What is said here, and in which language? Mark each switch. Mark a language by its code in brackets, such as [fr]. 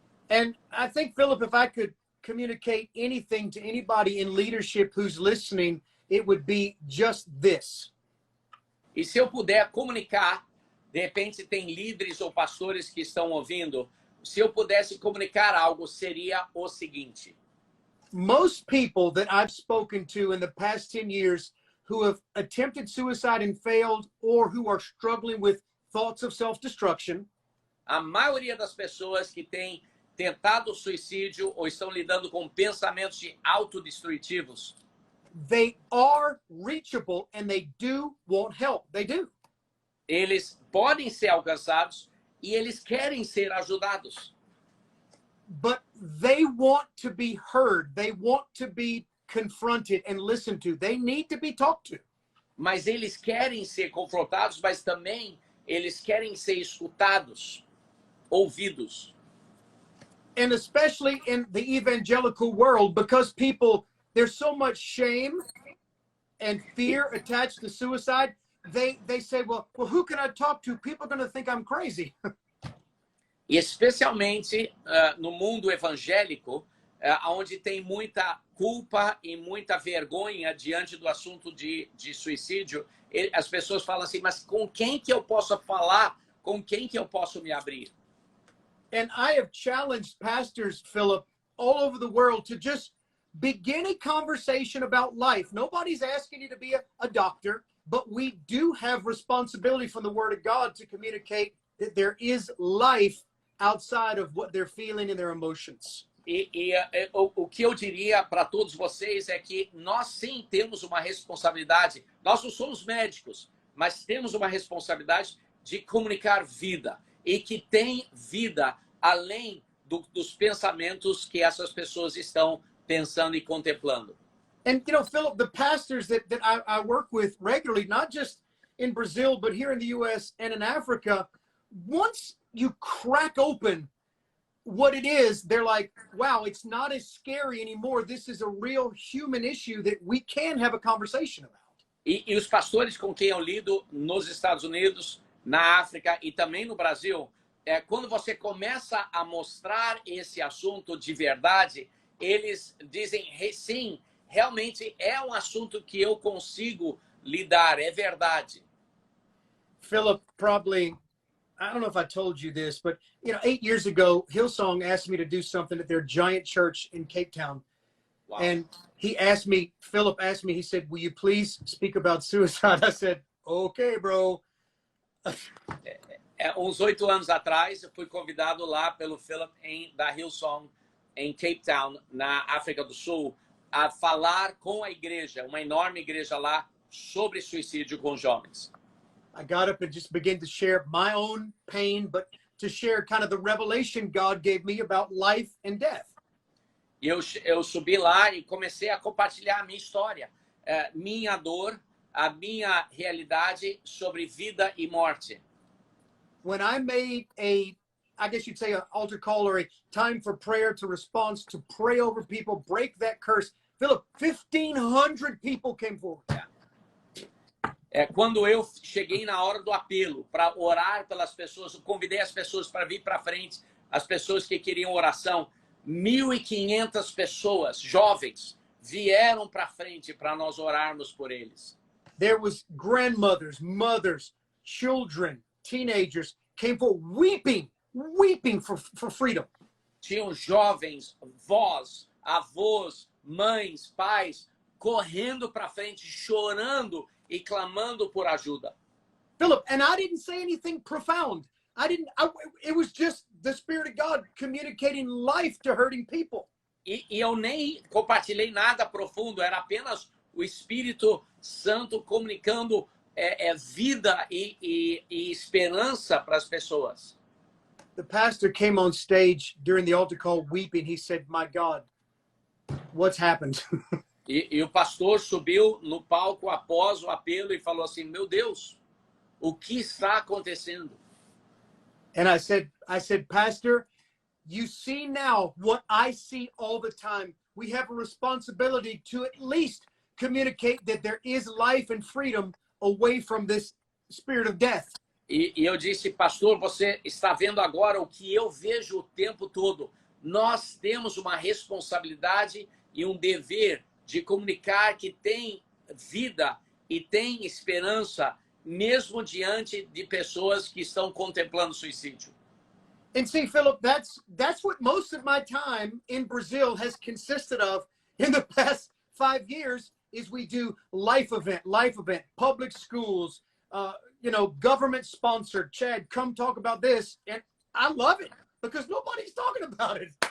[en] And I think, Philip, if I could communicate anything to anybody in leadership who's listening, it would be just this. [pt] E se eu puder comunicar, de repente tem líderes ou pastores que estão ouvindo, se eu pudesse comunicar algo, seria o seguinte. [en] Most people that I've spoken to in the past 10 years who have attempted suicide and failed, or who are struggling with thoughts of self-destruction, [pt] a maioria das pessoas que têm tentado suicídio ou estão lidando com pensamentos de autodestrutivos, [en] they are reachable and they do want help. They do. [pt] Eles podem ser alcançados e eles querem ser ajudados. [en] But they want to be heard. They want to be confronted and listened to. They need to be talked to. [pt] Mas eles querem ser confrontados, mas também eles querem ser escutados, ouvidos. [en] And especially in the evangelical world, because people, there's so much shame and fear attached to suicide, they say, well, who can I talk to? People are going to think I'm crazy. [pt] E especialmente no mundo evangélico, onde tem muita culpa e muita vergonha diante do assunto de suicídio, as pessoas falam assim, mas com quem que eu posso falar? Com quem que eu posso me abrir? [en] And I have challenged pastors, Philip, all over the world to just begin a conversation about life. Nobody's asking you to be a doctor, but we do have responsibility from the Word of God to communicate that there is life outside of what they're feeling and their emotions. [pt] O que eu diria para todos vocês é que nós sim temos uma responsabilidade. Nós não somos médicos, mas temos uma responsabilidade de comunicar vida. E que tem vida além dos pensamentos que essas pessoas estão pensando e contemplando. [en] And, you know, Philip, the pastors that I work with regularly, not just in Brazil, but here in the U.S. and in Africa, once you crack open what it is, they're like, wow, it's not as scary anymore. This is a real human issue that we can have a conversation about. [pt] E os pastores com quem eu lido nos Estados Unidos, na África e também no Brasil, quando você começa a mostrar esse assunto de verdade, eles dizem, sim, realmente é um assunto que eu consigo lidar, é verdade. [en] Philip, probably, I don't know if I told you this, but, you know, 8 years ago, Hillsong asked me to do something at their giant church in Cape Town. Wow. And he asked me, Philip asked me, he said, will you please speak about suicide? I said, okay, bro. [pt] Uns 8 anos atrás, eu fui convidado lá pelo Philip da Hillsong em Cape Town, na África do Sul, a falar com a igreja, uma enorme igreja lá, sobre suicídio com jovens. [en] I got up and just began to share my own pain, but to share kind of the revelation God gave me about life and death. [pt] E eu subi lá e comecei a compartilhar a minha história, minha dor, a minha realidade sobre vida e morte. [en] When I made I guess you'd say an altar call or a time for prayer to response to pray over people, break that curse, Philip, 1,500 people came forward. [pt] Quando eu cheguei na hora do apelo para orar pelas pessoas, eu convidei as pessoas para vir para frente, as pessoas que queriam oração, 1.500 pessoas, jovens, vieram para frente para nós orarmos por eles. [en] There was grandmothers, mothers, children, teenagers came forward weeping for freedom. [pt] Tinham jovens, vós, avós, mães, pais, correndo para frente, chorando e clamando por ajuda. [en] Philip, and I didn't say anything profound. It was just the Spirit of God communicating life to hurting people. [pt] E eu nem compartilhei nada profundo, era apenas o Espírito Santo comunicando vida e esperança para as pessoas. [en] The pastor came on stage during the altar call weeping. He said, my God, what's happened? [pt] E o pastor subiu no palco após o apelo e falou assim, meu Deus, o que está acontecendo? [en] And I said, Pastor, you see now what I see all the time. We have a responsibility to at least communicate that there is life and freedom away from this spirit of death. [pt] E eu disse, pastor, você está vendo agora o que eu vejo o tempo todo. Nós temos uma responsabilidade e um dever de comunicar que tem vida e tem esperança, mesmo diante de pessoas que estão contemplando suicídio. [en] And see, Philip, that's what most of my time in Brazil has consisted of in the past 5 years. Is we do life event, public schools, you know, government sponsored. Chad, come talk about this, and I love it because nobody's talking about it.